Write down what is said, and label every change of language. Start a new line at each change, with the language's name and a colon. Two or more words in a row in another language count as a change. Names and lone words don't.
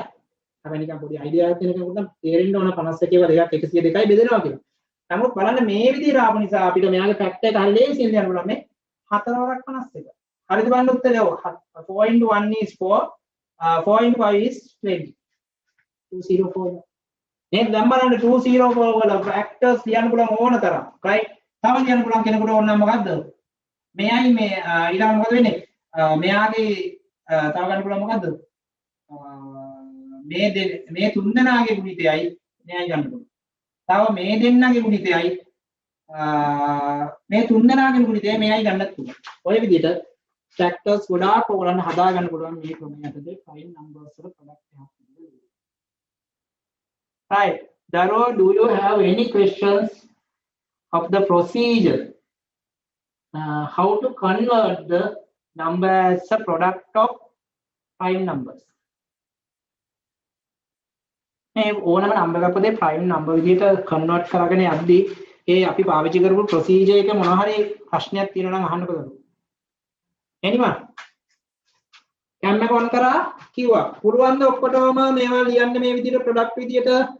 Sinhala: හැබැයි නිකන් පොඩි අයිඩියා එකක් දෙන කෙනෙකුට තේරෙන්න ඕන 51 ඒවා දෙකක් 102යි බෙදනවා කියලා. නමුත් බලන්න මේ විදිහට ආපු නිසා අපිට මෙයාගේ ෆැක්ටර් එක හරිය ලේසියෙන් ලියන්න පුළුවන් මේ 4 වරක් 51. හරිද බලන්න උත්තරය
English: 4 into 1 is 4 4 into 5 is 20
Sinhala: 204 නේද දැන් බලන්න 204 වල ෆැක්ටර්ස් ලියන්න පුළුවන් ඕන තරම් right තව ලියන්න පුළුවන් කෙනෙකුට ඕන නම් මොකද්ද මෙයයි මේ ඊළඟ මොකද වෙන්නේ මෙයාගේ තව ගන්න පුළුවන් මොකද්ද මේ තුන් දෙනාගේ ගුණිතයයි මෙයයි ගන්න පුළුවන් තව මේ දෙන්නගේ ගුණිතයයි මේ තුන් දෙනාගේ ගුණිතය මෙයයි ගන්නත් පුළුවන් ඔය විදිහට ෆැක්ටර්ස් ගොඩාක් ඔයගොල්ලන් හදා ගන්න පුළුවන් මේ ක්‍රමය යටතේ
English: fine numbers
Sinhala: වල ප්‍රොඩක්ට් එකක්
English: right Daro do you have any questions of the procedure how to convert the number as a product of prime numbers
Sinhala: මේ ඕනම නම්බර් එකක් පොතේ
English: prime number
Sinhala: විදිහට convert කරගෙන යද්දී ඒ අපි පාවිච්චි කරපු procedure එක මොනවා හරි ප්‍රශ්නයක් තියෙනවා නම් අහන්නකෝ දරුවෝ එනිමා කැම් එක ඔන් කරා කිව්වා පුළුවන් ද ඔක්කොටම මේවා ලියන්න මේ විදිහට product විදිහට